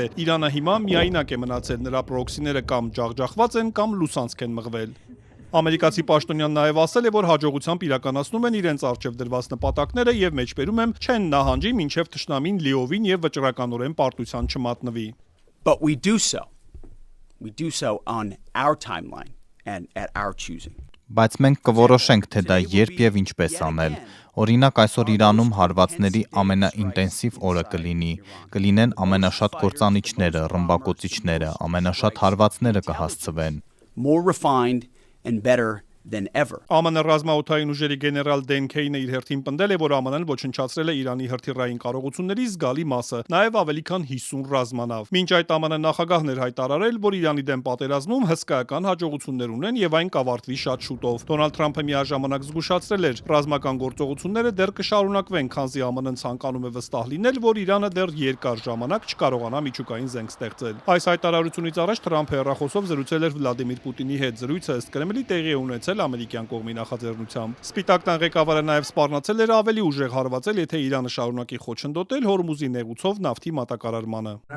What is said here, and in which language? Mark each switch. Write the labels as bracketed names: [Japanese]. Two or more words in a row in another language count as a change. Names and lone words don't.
[Armenian] Իրանը հիմա միայնակ է մնացել, նրա պրոքսիները կամ ջախջախված են, կամ լուսանցք են մղվել։ Ամերիկացի պաշտոնյան նաև ասել է, որ հաջողությամբ իրականացնում են իրենց առջև դրված նպատակները եւ մեջբերում եմ չեն նահանջի մինչեւ թշնամին լիովին եւ վճռականորեն պարտության չմատնվի։ [English] But we do so on our timeline and at our choosing. [Armenian] Բայց մենք կորոշենք, թե դա երբ եւ ինչպես անել։ Օրինակ այսօր Իրանում հարվածների ամենաինտենսիվ օրը կլինեն ամենաշատ կործանիչները, ռմբակոծիչները, ամենաշատ հարվածները կհասցվեն։ [English] More refined and better than ever. [Armenian] ԱՄՆ ռազմաօդային ուժերի գեներալ Դեն Քեյնը իր հերթին պնդել է, որ ԱՄՆ-ն ոչնչացրել է Իրանի հրթիռային կարողությունների զգալի մասը, նաև ավելի քան 50 ռազմանավ։ Մինչ այդ ԱՄՆ նախագահն էր հայտարարել, որ Իրանի դեմ պատերազմում հսկայական հաջողություններ ունեն եւ այն կավարտվի շատ շուտով։ Դոնալդ Թրամփը միաժամանակ զգուշացրել էր, ռազմական գործողությունները դեռ կշարունակվեն, քանզի ԱՄՆ-ն ցանկանում է վստահ լինել, որ Իրանը դեռ երկար ժամանակ չկարողանա միջուկային զենք ստեղծել։ Այս հայտարարությունից առաջ Թրամփը հեռախոսով զրուցել էր Վլադիմիր Պուտինի հետ։ Զրույցը ըստ Կրեմլի տեղի է ունեցել ամերիկյան կողմի նախաձեռնությամբ։ Սպիտակ տան ղեկավարը նաև սպառնացել էր ավելի ուժեղ հարվածել, եթե Իրանը շարունակի խոչընդոտել Հորմուզի նեղուցով նավթի մատակարարմանը։